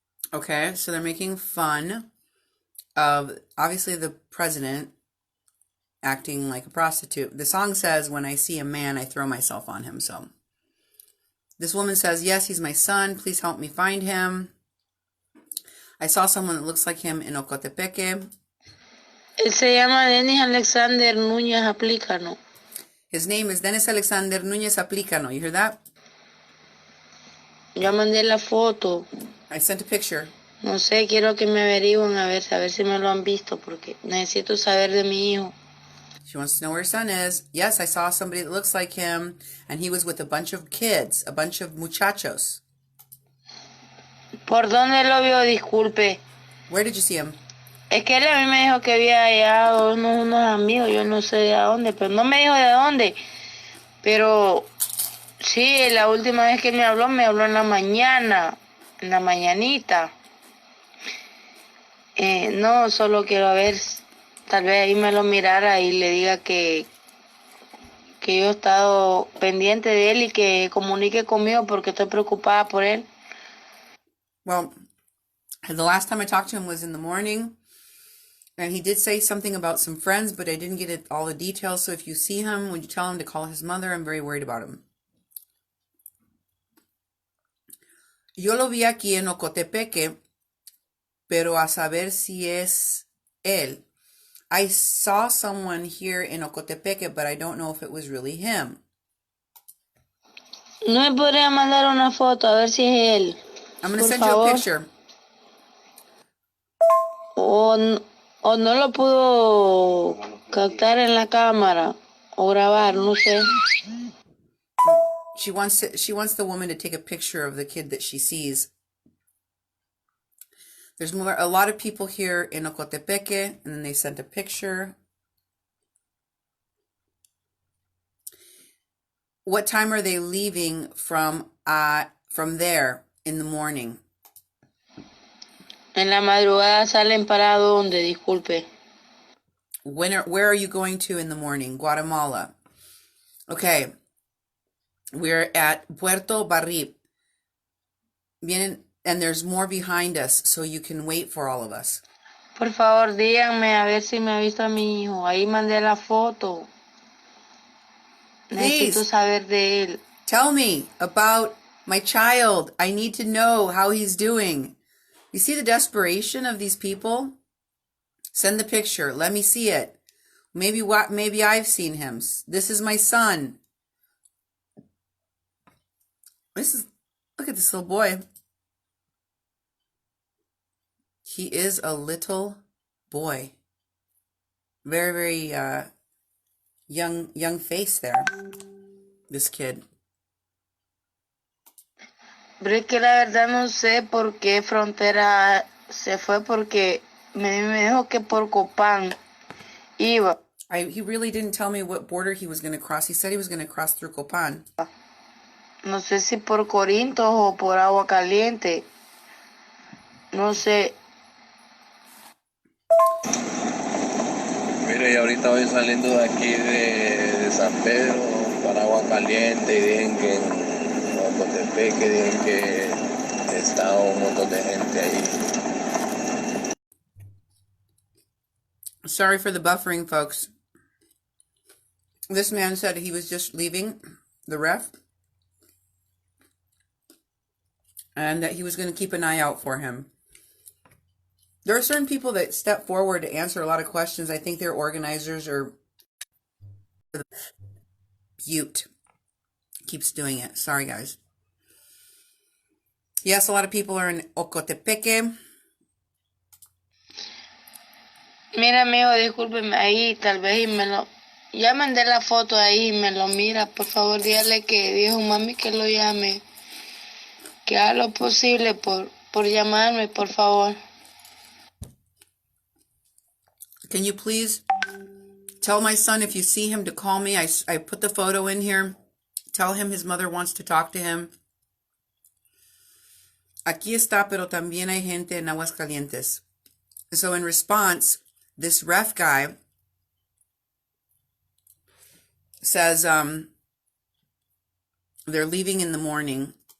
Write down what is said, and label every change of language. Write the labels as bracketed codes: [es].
[en] Okay, so they're making fun of, obviously, the president acting like a prostitute. The song says, when I see a man, I throw myself on him. So this woman says, yes, he's my son. Please help me find him. I saw someone that looks like him in Ocotepeque. [es] Él se llama Denis Alexander Núñez Aplícano. [en] His name is Denis Alexander Núñez Aplícano. You hear that? [es] Yo mandé la foto. [en] I sent a picture. [es] No sé, quiero que me averigüen a ver si me lo han visto, porque necesito saber de mi hijo. [en] She wants to know where her son is. Yes, I saw somebody that looks like him, and he was with a bunch of kids, a bunch of muchachos. [es] ¿Por dónde lo vio? Disculpe. [en] Where did you see him? [es] Es que él a mí me dijo que había hallado unos amigos, yo no sé de dónde, pero no me dijo de dónde. Pero sí, la última vez que me habló en la mañana, en la mañanita. No, solo quiero ver, tal vez ahí me lo mirara y le diga que yo he estado pendiente de él y que comunique conmigo porque estoy preocupada por él. [en] Well, the last time I talked to him was in the morning, and he did say something about some friends, but I didn't get all the details. So if you see him, would you tell him to call his mother? I'm very worried about him. [es] Yo lo vi aquí en Ocotepeque, pero a saber si es él. [en] I saw someone here in Ocotepeque, but I don't know if it was really him. [es] ¿No me podría mandar una foto a ver si es él? [en] I'm going to [es] Por [en] send you a [es] favor. [en] picture. [es] O no lo pudo captar en la cámara o grabar, no sé. [en] She wants the woman to take a picture of the kid that she sees. There's a lot of people here in Ocotepeque, and then they sent a picture. What time are they leaving from there in the morning? [es] En la madrugada salen para dónde, disculpe. [en] Where are you going to in the morning? Guatemala. Okay. We're at Puerto Barrip. [es] Vienen, [en] and there's more behind us, so you can wait for all of us. [es] Por favor, díganme a ver si me ha visto a mi hijo. Ahí mandé la foto. Necesito saber de él. [en] Tell me about my child. I need to know how he's doing. You see the desperation of these people? Send the picture. Let me see it. Maybe I've seen him. This is my son. Look at this little boy. He is a little boy. Very, very young face there. This kid. [es] Pero es que la verdad no sé por qué frontera se fue, porque me dijo que por Copán iba. [en] He really didn't tell me what border he was going to cross. He said he was going to cross through Copan. [es] No sé si por Corinto o por Agua Caliente. No sé. Mire, y ahorita voy saliendo de aquí de San Pedro para Agua Caliente y dicen que en Ocotepeque dicen que está un montón de gente ahí. [en] Sorry for the buffering, folks. This man said he was just leaving the ref and that he was going to keep an eye out for him. There are certain people that step forward to answer a lot of questions. I think their organizers are Butte. Keeps doing it. Sorry, guys. Yes, a lot of people are in Ocotepeque. [es] Mira, amigo, discúlpeme ahí, tal vez y me lo... Ya mandé la foto ahí y me lo mira. Por favor, dígale que dijo mami que lo llame. Que haga lo posible por llamarme, por favor. [en] Can you please tell my son if you see him to call me? I put the photo in here. Tell him his mother wants to talk to him. [es] Aquí está, pero también hay gente en Aguascalientes. [en] So in response, this ref guy says they're leaving in the morning.